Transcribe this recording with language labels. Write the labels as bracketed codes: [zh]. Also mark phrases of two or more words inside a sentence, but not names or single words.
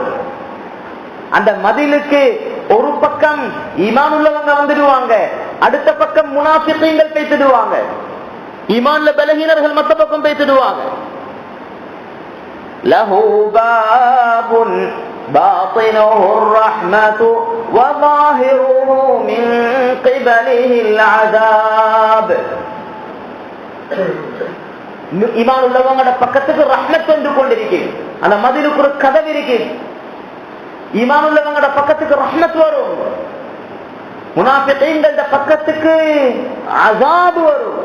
[ta] அந்த மதிலுக்கு ஒரு பக்கம் ஈமான் உள்ளவங்க வந்துடுவாங்க, அடுத்த பக்கம் முனாஃபிகீன்கள் பேசிடுவாங்க, ஈமான்ல பலகீனர்கள் மத்த பக்கம் பேசிடுவாங்க. [ar] له باب باطنه الرحمةُ وظاهره من قبله العذاب. [ta] ஈமான் உள்ளவங்களோட பக்கத்துக்கு ரஹ்மத் வந்து கொண்டிருக்கு, அந்த மதிலுக்கு ஒரு கதவு இருக்கு. ஈமான் உள்ளவங்களோட பக்கத்துக்கு ரஹ்மத் வரும், முனாஃபிகீன்களோட பக்கத்துக்கு அஸாப் வரும்.